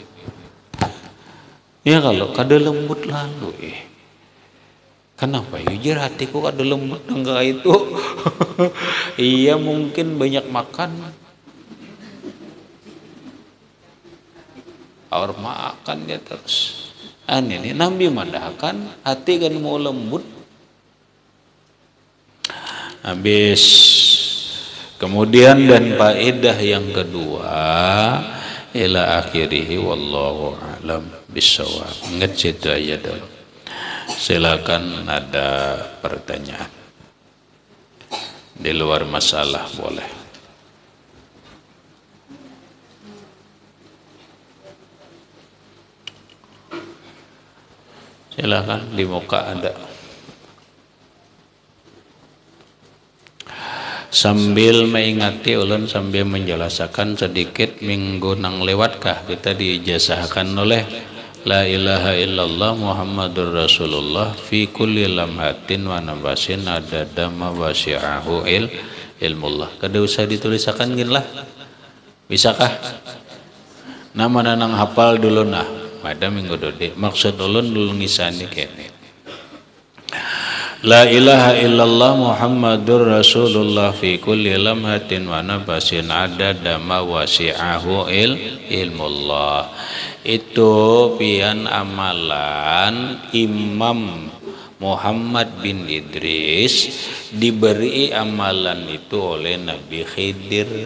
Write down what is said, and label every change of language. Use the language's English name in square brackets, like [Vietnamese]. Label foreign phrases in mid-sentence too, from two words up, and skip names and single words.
[Banjar] ya kalau kada lembut lalu kenapa jujur hatiku kada lembut enggak itu iya mungkin banyak makan Aur makan dia terus. Ini Nabi madahkan hati kan mau lembut. Habis kemudian dan faedah yang kedua [Arabic] إلى آخره والله أعلم بالصواب. [Banjar] Ingat situ aja dulu. Silakan ada pertanyaan. Di luar masalah boleh. Silakan di muka ada. Sambil mengingati ulun sambil menjelaskan sedikit minggu nang lewatkah kita diijazahkan oleh [Arabic] لا إله إلا الله محمد رسول الله في كل لمحة ونفس عدد ما وسعه علم الله. [Banjar] Kada usah ditulisakan gin lah. Bisakah? Nama nanang hafal dulu nah. Pada minggu dode. Maksud ulun dulu ngisani kene. [Arabic] لا إله إلا الله محمد رسول الله في كل لمحة ونفس عدد ما وسعه علم الله. [Banjar] Itu pian amalan Imam Muhammad bin Idris diberi amalan itu oleh Nabi Khidir.